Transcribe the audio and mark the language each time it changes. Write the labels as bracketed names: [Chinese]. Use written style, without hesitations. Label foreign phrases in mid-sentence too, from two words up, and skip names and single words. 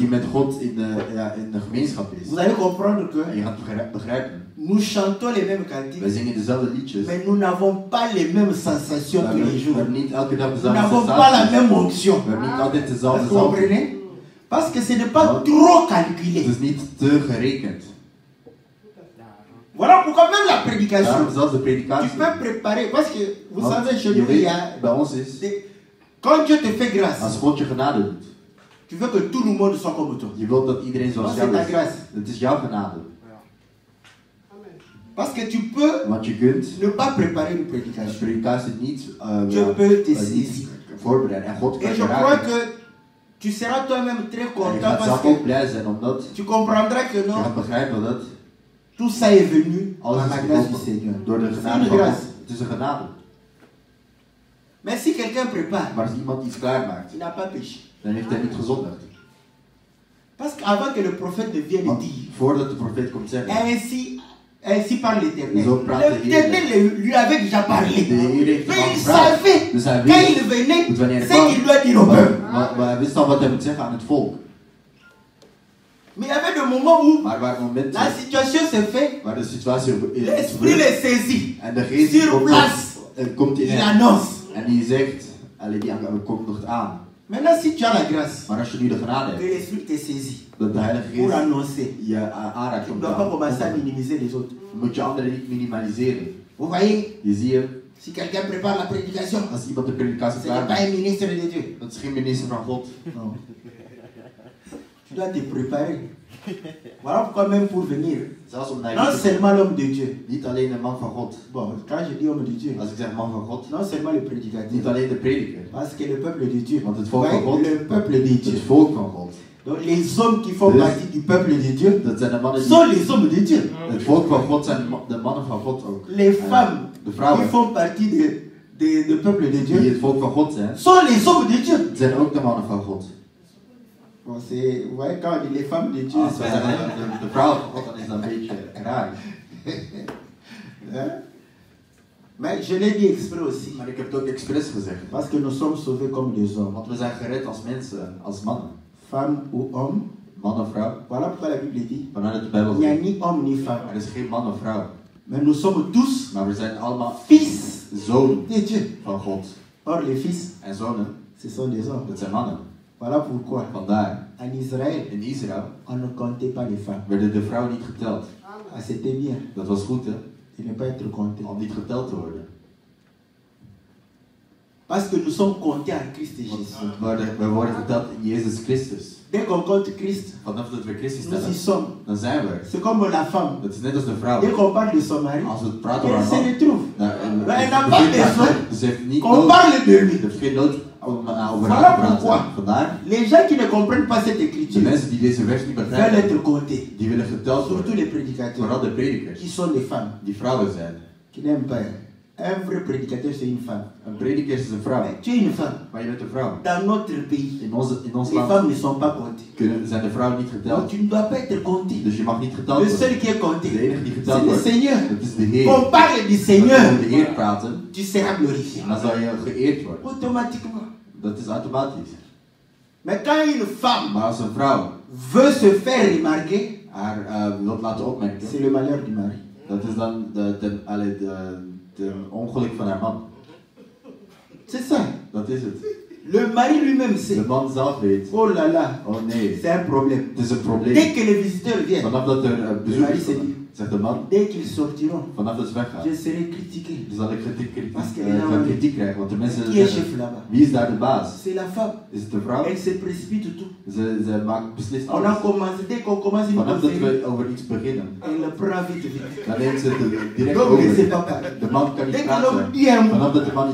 [French] Vous allez comprendre que nous chantons les mêmes cantiques, mais nous n'avons pas les mêmes sensations tous les jours. Nous n'avons pas la même onction. Vous comprenez? Parce que ce n'est pas trop calculé. Voilà pourquoi même la prédication, [Dutch] Daarom zelfs de [French] tu [Dutch] predikatie. [French] peux préparer. Parce que vous [Dutch] Want [French] savez, chez [Dutch] je [French] nous, il y [Dutch] weet, [French] a [Dutch] bij ons is, [French] quand Dieu te fait grâce, [Dutch] als God je genade doet, [French] tu veux que tout le monde soit comme toi. [Dutch] je wilt dat iedereen zoals [French] Non, [Dutch] jou [French] c'est ta [Dutch] is. [French] grâce. [Dutch] Het is jouw genade. [French] Parce que tu peux [Dutch] Want je kunt [French] ne pas préparer une [Dutch] een [French] prédication. [Dutch] predikatie niet, [French] Dieu peut te [Dutch] niet [French] saisir. [Dutch] voorbereiden. En God kan [French] Et [Dutch] je [French] je crois [Dutch] raken. [French] que tu seras toi-même très [Dutch] En je [French] content [Dutch] gaat [French] parce [Dutch] zelf ook [French] que [Dutch] blij zijn omdat [French] tu comprendras que [Dutch] je [French] non, [Dutch] gaat begrijpen dat [French] tout ça est venu [Dutch] alles [French] par [Dutch] is [French] la grâce du [Dutch] gekomen [French] Seigneur. [Dutch] door de [French] C'est [Dutch] genade [French] une [Dutch] van God. [French] grâce. [Dutch] Het is een genade. [French] Mais si quelqu'un prépare, [Dutch] Maar als iemand iets klaarmaakt, [French] il n'a pas péché. [Dutch] dan heeft hij niet gezondigd. [French] Parce qu'avant que le prophète ne vienne [Dutch] Want [French] dire, [Dutch] voordat de profeet komt zeggen, [French] ainsi parle l'Éternel. [Dutch] Zo praat de Heer. [French] L'Éternel lui avait déjà parlé. [Dutch] de Heer heeft [French] Mais [Dutch] ervan [French] il [Dutch] gevraagd. [French] savait, [Dutch] Dus hij [French] quand [Dutch] wist, [French] il venait, [Dutch] dat wanneer hij [French] ce qu'il [Dutch] kwam, [French] doit dire au peuple. [Dutch] maar hij wist al wat hij moet zeggen aan het volk. [French] Mais il y avait des moments où [Dutch] Maar waar momenten [French] la situation se fait, [Dutch] waar de situatie is [French] l'esprit les saisit. [Dutch] en de geest [French] Sur [Dutch] komt, [French] place, [Dutch] komt in [French] il [Dutch] hem [French] annonce. [Dutch] en die zegt, allee, die kondigt aan. [French] Maintenant, si tu as la grâce, [Dutch] Maar als je nu de genade [French] que [Dutch] hebt, [French] l'esprit te saisit [Dutch] dat de Heilige [French] pour [Dutch] Geest [French] annoncer, [Dutch] je aanraakt [French] tu ne [Dutch] om [French] dois pas commencer à minimiser les autres. [Dutch] moet je anderen niet minimaliseren. [French] Vous voyez, [Dutch] Je ziet hem, [French] si quelqu'un prépare la prédication, [Dutch] als iemand de predikatie [French] ce n'est pas [Dutch] klaarmaakt, [French] un ministre de Dieu. [Dutch] dat is geen minister van God. [French] Non. Tu dois te préparer. Voilà pourquoi même pour venir, [Dutch] Zelfs om naar [French] non [Dutch] hier te [French] seulement l'homme de Dieu. [Dutch] komen. Niet alleen de man van God. [French] Bon, quand je dis homme de Dieu, [Dutch] Als ik zeg man van God, [French] non seulement le [Dutch] niet [French] prédicateur, [Dutch] alleen de prediker. [French] parce que le peuple de Dieu, [Dutch] Want het [French] vous [Dutch] volk van [French] voyez, [Dutch] God, [French] le peuple de Dieu, [Dutch] het volk van God, [French] donc les hommes qui font [Dutch] Dus- [French] partie du peuple de Dieu, [Dutch] dat zijn de mannen die, [French] sont les hommes de Dieu. [Dutch] het volk van God zijn de mannen van God ook. [French] Les femmes [Dutch] De [French] qui [Dutch] vrouwen [French] font partie du peuple de [Dutch] die [French] Dieu [Dutch] het volk van God zijn, [French] sont les hommes de Dieu. [Dutch] zijn ook de mannen van God. [French] Bon, c'est, vous voyez, quand on dit les femmes de Dieu, [Dutch] Als wij zeggen de vrouwen van God, dan is dat een beetje raar. [French] hein? Mais je l'ai dit exprès aussi, [Dutch] Maar ik heb het ook expres gezegd. [French] parce que nous sommes sauvés comme des hommes, [Dutch] Want we zijn gered als mensen, als mannen. [French] femmes ou hommes. [Dutch] Man of vrouw. [French] Voilà pourquoi la Bible dit, [Dutch] Vanuit de Bijbel [French] il n'y a [Dutch] zegt, [French] ni homme ni femme, [Dutch] er is geen man of vrouw. [French] mais nous sommes tous [Dutch] Maar we zijn allemaal [French] fils [Dutch] zonen [French] de Dieu. [Dutch] van God. [French] Or les fils, [Dutch] En zonen, [French] ce sont des hommes. [Dutch] dat zijn mannen. [French] Voilà pourquoi [Dutch] Vandaar, [French] en Israël, [Dutch] in Israël [French] on ne comptait pas les femmes. [Dutch] werden de vrouwen niet geteld. [French] Ah, c'était bien [Dutch] Dat was goed, hè? [French] de ne pas être compté. [Dutch] Om niet geteld te worden. [French] Parce que nous sommes comptés en Christ [Dutch] Want [French] Jésus. [Dutch] we worden geteld in Jezus Christus. [French] Dès qu'on compte Christ, [Dutch] Vanaf dat we Christus [French] nous y [Dutch] tellen, [French] sommes. [Dutch] dan zijn we er. [French] C'est comme la femme. [Dutch] Dat is net als de vrouw. [French] Dès qu'on parle de son mari, [Dutch] Als we praten over [French] elle [Dutch] haar [French] se [Dutch] man, [French] retrouve. [Dutch] dan [French] Elle n'a pas besoin [Dutch] dus ze heeft niet [French] qu'on [Dutch] nood. [French] parle de lui. [Dutch] Ze heeft geen nood om over [French] Voilà [Dutch] haar te [French] pourquoi. [Dutch] praten. Vandaar, [French] Les gens qui ne comprennent pas cette [Dutch] de [French] écriture [Dutch] mensen die deze vers niet [French] veulent [Dutch] begrijpen, [French] être comptés. [Dutch] die willen geteld [French] Surtout [Dutch] worden. [French] les prédicateurs [Dutch] Vooral de predikers, [French] qui sont des femmes, [Dutch] die vrouwen zijn. [French] qui n'aiment pas. Un vrai prédicateur, c'est une femme. [Dutch] Een prediker is een vrouw, [French] Mais tu es une femme. [Dutch] maar je bent een vrouw. [French] Dans notre pays, [Dutch] In ons [French] les [Dutch] land [French] femmes ne sont pas comptées. [Dutch] zijn de vrouwen niet [French] Donc [Dutch] geteld. [French] tu ne dois pas être compté. [Dutch] Dus je mag niet geteld [French] Le [Dutch] worden. [French] seul qui est compté, [Dutch] De enige die [French] c'est [Dutch] geteld [French] le [Dutch] wordt, [French] Seigneur. [Dutch] dat is de Heer. [French] Qu'on parle du [Dutch] Als we [French] Seigneur, [Dutch] over de Heer praten, [French] tu seras glorifié. [Dutch] dan zal je geëerd worden. [French] Automatiquement. [Dutch] Dat is automatisch. [French] Mais quand une femme [Dutch] Maar als een vrouw [French] veut se faire remarquer, [Dutch] haar wilt laten opmerken, [French] c'est le malheur du mari. [Dutch] dat is dan de ongeluk van haar man. [French] C'est ça. [Dutch] Dat is het. [French] Le mari lui-même [Dutch] De [French] sait. [Dutch] man zelf weet, [French] Oh là là, [Dutch] oh nee, [French] c'est un problème. [Dutch] het is een probleem. [French] Dès que les visiteurs viennent, [Dutch] Vanaf dat er [French] le [Dutch] bezoek [French] mari [Dutch] is, [French] se dit, [Dutch] zegt de man, [French] dès qu'ils sortiront, [Dutch] vanaf dat ze weggaan, [French] je serai critiqué. [Dutch] dan zal ik [French] Parce que les gens- [Dutch] kritiek krijgen. Want de mensen [French] Qui est [Dutch] zeggen, [French] chef là-bas? [Dutch] wie is daar de baas? [French] C'est la femme. [Dutch] Is het de vrouw? [French] Elle se précipite tout. [Dutch] Ze maakt beslist [French] On a [Dutch] alles. [French] commencé, dès qu'on commence une [Dutch] Vanaf dat [French] conférence, [Dutch] we over iets beginnen, [French] elle prend vite vite. [Dutch] dan neemt ze het direct [French] L'homme ne sait [Dutch] over. [French] pas parler. [Dutch] De man kan [French] Dès [Dutch] niet [French] que l'homme [Dutch] praten. [French] dit un mot, [Dutch] Vanaf dat de man iets